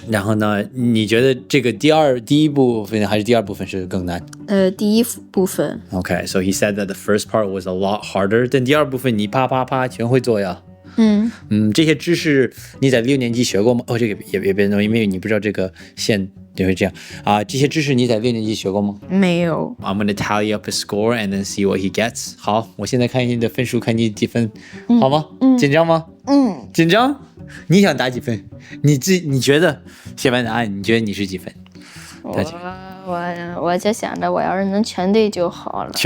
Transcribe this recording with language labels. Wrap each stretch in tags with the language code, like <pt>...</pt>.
<zh>然后呢，你觉得这个第一部分还是第二部分是更难？第一部分。</zh> <en>Okay, so he said that the first part was a lot harder.</en> <zh>但第二部分你啪啪啪全会做呀。这些知识你在6年级学过吗？这个也别弄，因为你不知道这个线就会这样啊。这些知识你在6年级学过吗？没有。</zh> <en>I'm gonna tally up his score and then see what he gets.</en> <zh>好，我现在看你的分数，看你几分，好吗？紧张吗？紧张。你想打几分？你觉得写完答案，你觉得你是几分？我就想着我要是能全对就好了。</zh>